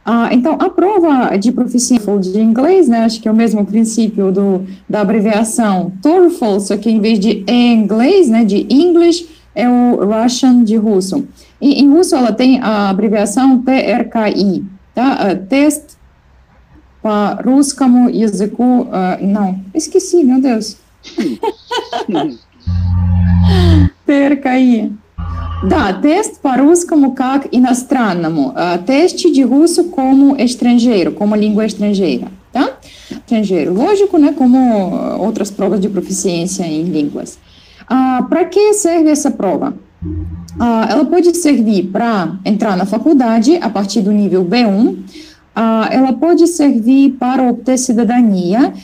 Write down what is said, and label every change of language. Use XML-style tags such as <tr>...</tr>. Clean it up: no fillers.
<pt>Então, a prova de proficiência de inglês, né, acho que é o mesmo princípio da abreviação TOEFL, só que em vez de inglês, né, de English, é o Russian de russo. E em russo ela tem a abreviação TRKI, tá?</pt> <ru>Test по русскому языку,</ru> <pt>não, esqueci, meu Deus. TRKI.</pt> <ru>Да, тест по-русскому как иностранному.</ru> <pt>Teste de russo como estrangeiro, como língua estrangeira, tá? Estrangeiro, lógico, né, como outras provas de proficiência em línguas. Para que serve essa prova? Ela pode servir para entrar na faculdade a partir do nível B1, ela pode servir para obter cidadania.</pt>